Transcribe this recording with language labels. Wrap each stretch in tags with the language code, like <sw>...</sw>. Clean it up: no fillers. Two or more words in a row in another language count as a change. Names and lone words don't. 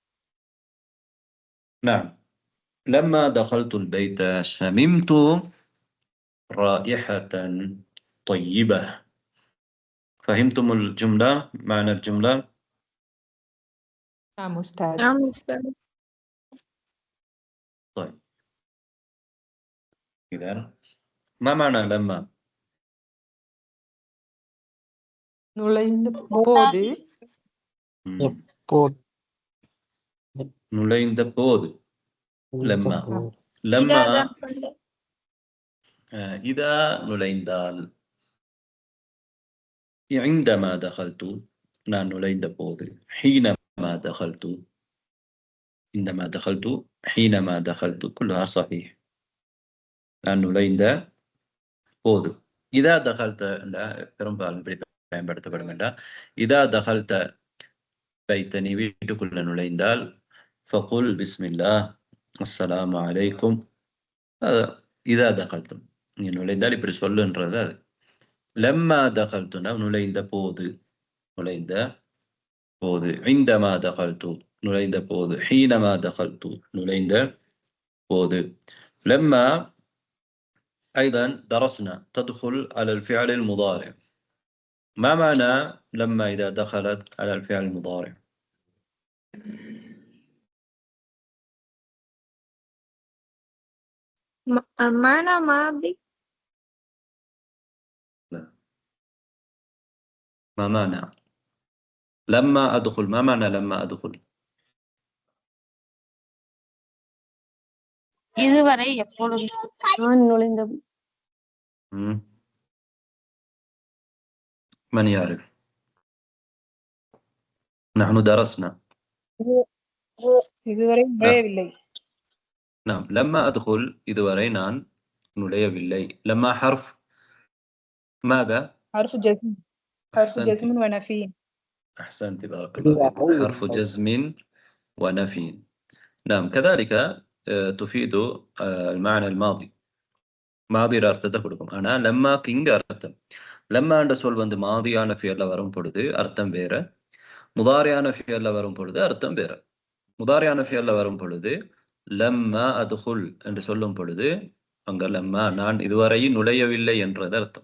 <ar>نعم لما دخلت البيت شممت رائحة طيبة. فهمتم الجملة؟ معنى الجملة؟ نعم أستاذ. طيب إذا ما معنى لما؟</ar> <ta>நுழைந்த போது நுழைந்த போது.</ta> <ar>لما إذا நுழைந்தால். عندما دخلت</ar> <ta>நான் நுழைந்த போது.</ta> <ar>حينما دخلت عندما دخلت حينما دخلت كلها صحيح.</ar> <ta>நான் நுழைந்த போது.</ta> <ar>إذا دخلت</ar> <ta>பெரும்பாலும் பயன்படுத்தப்படும் என்றால்</ta> <ar>إذا دخلت بيت</ar> <ta>நீ வீட்டுக்குள்ள நுழைந்தால்</ta> <ar>فقل بسم الله السلام عليكم. إذا دخلتم</ar> <ta>நீ நுழைந்தால் இப்படி சொல்லுன்றது அது.</ta> <ar>لما دخلتنا</ar> <ta>நுழைந்த போது.</ta> <ar>عندما دخلت</ar> <ta>நுழைந்த போது.</ta> <ar>حينما دخلت</ar> <ta>நுழைந்த போது.</ta> <ar>لما أيضا درسنا تدخل على الفعل المضارع. ما معنى لما إذا دخلت على الفعل المضارع؟ معنى ماضي. لا. ما معنى لما أدخل؟ ما معنى لما أدخل؟</ar> <ta>இதுவரை எப்பொழுது நான் நுழைந்த</ta> <ar>من يعرف؟ نحن درسنا.</ar> <ta>இதுவரை நுழையவில்லை.</ta> <ar>نعم لما أدخل</ar> <ta>இதுவரை நான் நுழையவில்லை.</ta> <ar>لما حرف ماذا؟ حرف جزم. حرف جزم ونفي. أحسنت بارك الله فيك. حرف جزم ونفي. نعم كذلك تفيد المعنى الماضي.</ar> <ta>மாதிர அர்த்தத்தை கொடுக்கும். ஆனா லம்மாக்கு இங்க அர்த்தம், லம்மான்ற சொல் வந்து மாதியான ஃபியல்ல வரும் பொழுது அர்த்தம் வேற, முதாரியான ஃபியல்ல வரும் பொழுது அர்த்தம் வேற. முதாரியான ஃபியல்ல வரும் பொழுது</ta> <ar>لما أدخل</ar> <ta>என்று சொல்லும் பொழுது அங்க லம்மா நான் இதுவரையும் நுழையவில்லை என்றது அர்த்தம்.</ta>